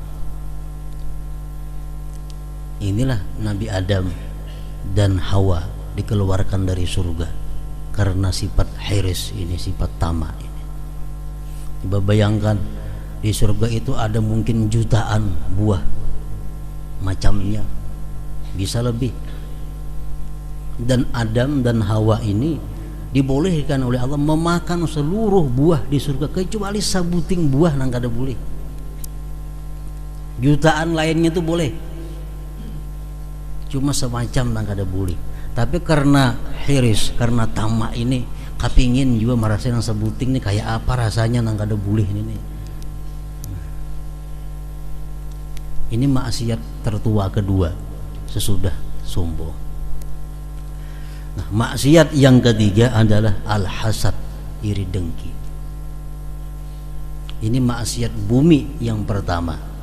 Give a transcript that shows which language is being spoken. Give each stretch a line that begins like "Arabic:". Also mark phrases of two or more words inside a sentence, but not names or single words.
Indonesian: Inilah Nabi Adam dan Hawa dikeluarkan dari surga karena sifat hirs ini, sifat tamak ini. Coba bayangkan, di surga itu ada mungkin jutaan buah macamnya, bisa lebih. Dan Adam dan Hawa ini dibolehkan oleh Allah memakan seluruh buah di surga kecuali
Banjar: sabuting buah nang kada boleh.
Indonesian: Jutaan lainnya itu boleh, cuma semacam nang kada boleh. Tapi karena hiris, karena tamak ini, kapingin juga merasa yang sebuting ini kayak apa rasanya
Banjar: nang kada boleh ini.
Indonesian: Ini maksiat tertua kedua sesudah sombong. Nah, maksiat yang ketiga adalah al-hasad, iri dengki. Ini maksiat bumi yang pertama.